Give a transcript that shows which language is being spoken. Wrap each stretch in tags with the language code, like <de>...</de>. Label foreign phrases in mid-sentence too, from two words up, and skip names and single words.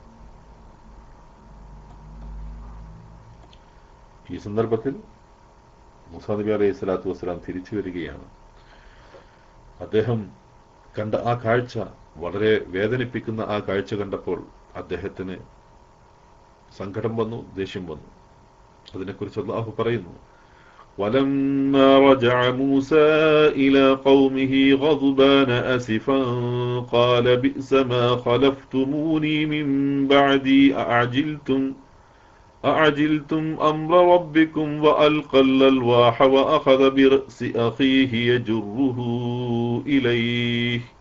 <ml>ഈ സന്ദർഭത്തിൽ മൂസാ നബി</ml> <ar>عليه الصلاة والسلام</ar> <ml>തിരിച്ചു വരികയാണ്. അദ്ദേഹം കണ്ട ആ കാഴ്ച, വളരെ വേദനിപ്പിക്കുന്ന ആ കാഴ്ച കണ്ടപ്പോൾ അദ്ദേഹത്തിന് സങ്കടം വന്നു, ദേഷ്യം വന്നു. അതിനെക്കുറിച്ച് അല്ലാഹു പറയുന്നു,</ml> <ar>وَلَمَّا رَجَعَ مُوسَى إِلَى قَوْمِهِ غَضْبَانَ أَسِفًا قَالَ بِئْسَ مَا خَلَفْتُمُونِي مِنْ بَعْدِي أَعَجِلْتُمْ أَمْرَ رَبِّكُمْ وَأَلْقَى الْأَلْوَاحَ وَأَخَذَ بِرَأْسِ أَخِيهِ يَجُرُّهُ إِلَيْهِ</ar>